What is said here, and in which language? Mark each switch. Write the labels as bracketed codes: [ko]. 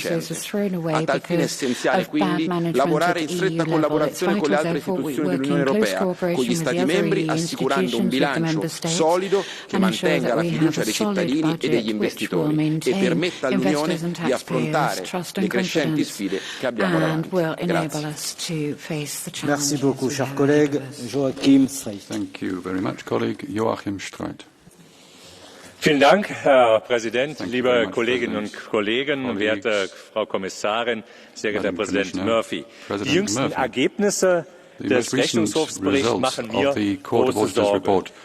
[it] A tal fine è essenziale quindi lavorare in stretta collaborazione con le altre istituzioni dell'Unione Europea, con gli Stati membri, assicurando un bilancio solido che mantenga la fiducia dei cittadini e degli investitori e permetta all'Unione di affrontare le crescenti sfide che abbiamo davanti. Grazie. [fr] Merci beaucoup, cher collègue. Joachim Streit. [en] Thank you very much, colleague Joachim Streit. [de] Vielen Dank, Herr Präsident, liebe Kolleginnen und Kollegen, werte Frau Kommissarin, sehr geehrter Herr Präsident Murphy. Die jüngsten Ergebnisse des Rechnungshofsberichts machen mir große Sorge.